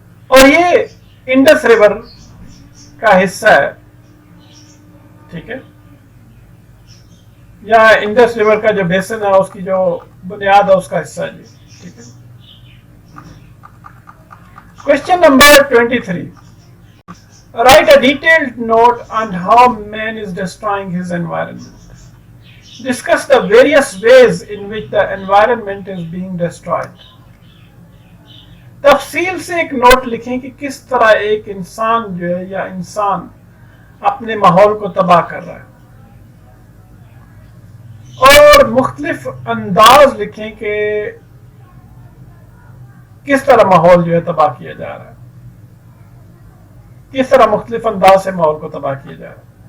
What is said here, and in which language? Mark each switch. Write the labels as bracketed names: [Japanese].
[Hindi] और ये Indus river का हिस्सा है, ठीक है, या इंडस रिवर का जो बेसिन है उसकी जो बुनियाद है उसका हिस्सा है, ठीक है। Question number 23. [English] Write a detailed note on how man is destroying his environment. Discuss the various ways in which the environment is being destroyed. [Hindi] तफसील से एक नोट लिखें कि किस तरह एक इंसान जो है या इंसान अपने माहौल को तबाह कर रहा है और मुख्तलिफ अंदाज लिखें कि किस तरह माहौल जो है तबाह किया जा रहा है, किस तरह मुख्तलिफ अंदाज से माहौल को तबाह किया जा रहा है।